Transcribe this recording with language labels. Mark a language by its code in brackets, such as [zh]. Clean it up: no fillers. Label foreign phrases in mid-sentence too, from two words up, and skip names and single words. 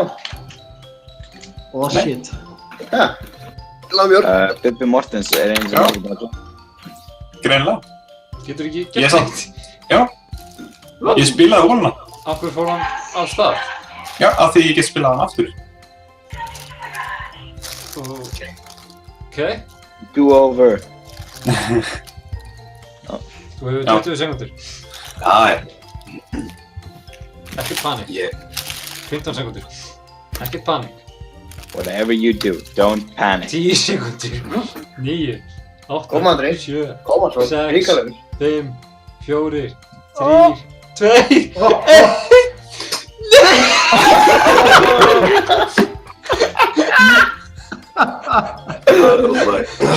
[en] Oh shit. [is] Já. Lámjór. Bubbi Mortens er einu sem ekki búin að koma. Greinlega. Getur ekki Ég gert samt. Já. Ég spilaði volna. Af hverju fór hann af stað? Já, af því ég get spilað hann aftur. Ok. [en] Do over. [is] Þú hefur 20 sekundur. Já. Ekkert panik. 15 sekundur. Ekkert panik. [en] Whatever you do, don't panic. [is] 10 sekundur. 9, 8, Koma, Andri. 7, Koma svo, 6, ríkalegur. 5, 4, 3, 2, 1.